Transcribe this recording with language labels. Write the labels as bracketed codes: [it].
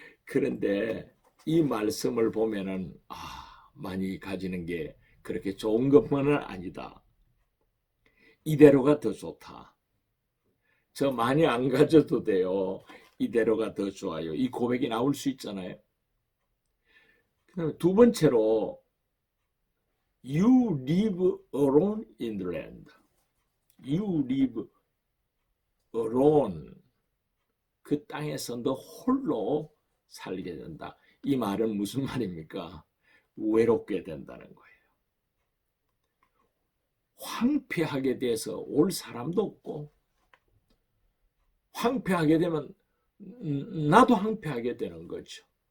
[ko] 그런데 이 말씀을 보면은 많이 가지는 게 그렇게 좋은 것만은 아니다. 이대로가 더 좋다. 저 많이 안 가져도 돼요. 이대로가 더 좋아요. 이 고백이 나올 수 있잖아요. 그다음에 두 번째로 [en] You live alone in the land. You live alone. [ko] 그 땅에서 너 홀로 살게 된다. 이 말은 무슨 말입니까? 외롭게 된다는 거예요. 황폐하게 돼서 올 사람도 없고, 황폐하게 되면 나도 황폐하게 되는 거죠.